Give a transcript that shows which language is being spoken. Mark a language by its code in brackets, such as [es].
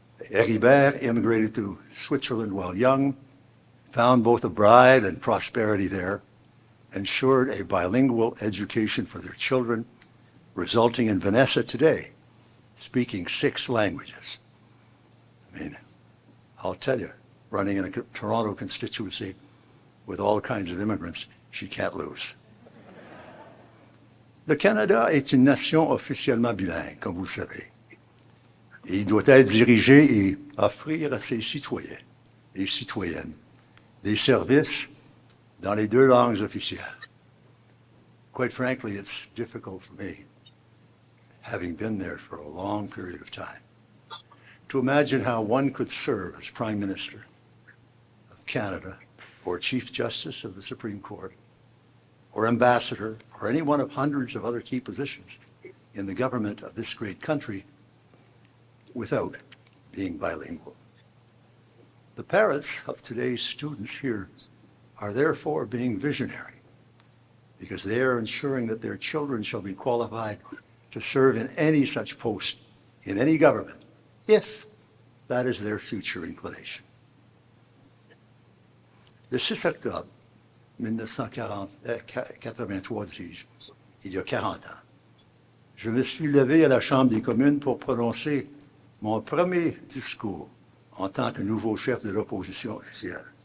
[en] Heribert immigrated to Switzerland while young, found both a bride and prosperity there, ensured a bilingual education for their children, resulting in Vanessa today speaking 6 languages. I mean, I'll tell you, running in a Toronto constituency, with all kinds of immigrants she can't lose. [fr] Le Canada est une nation officiellement bilingue, comme vous le savez. Et il doit être dirigé et offrir à ses citoyens et citoyennes des services dans les deux langues officielles. [en] Quite frankly, it's difficult for me, having been there for a long period of time, to imagine how one could serve as Prime Minister of Canada or Chief Justice of the Supreme Court or Ambassador or any one of hundreds of other key positions in the government of this great country without being bilingual. The parents of today's students here are therefore being visionary because they are ensuring that their children shall be qualified to serve in any such post in any government, if that is their future inclination. [fr] Le 6 octobre 1983, dis-je, il y a 40 ans, je me suis levé à la Chambre des communes pour prononcer mon premier discours en tant que nouveau chef de l'opposition officielle.